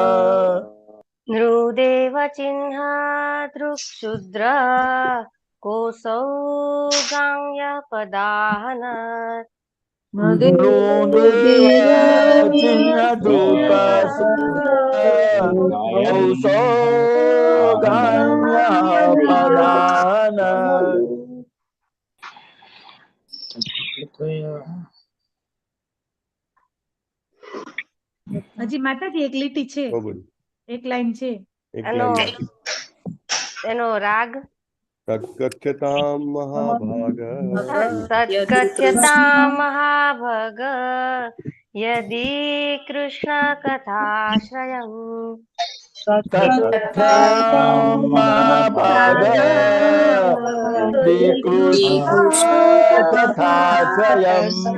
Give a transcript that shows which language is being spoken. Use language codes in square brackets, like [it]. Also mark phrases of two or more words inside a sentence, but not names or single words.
[sa] नृदेव चिह्न दृक्शूद्र कोसौ गाम्य पदाहनत् नृदेव चिन्नदृक् कौसौ गाम्यः पदाहनत्. [gu] હજી માતાજી એક લીટી છે, એક લાઈન છે. એનો રાગ [sa] તત્કથ્યતાં મહાભાગ यदि कृष्ण कथाश्रयम् तत्कथ्यतां महाभाग यदि कृष्ण कथाश्रयम्.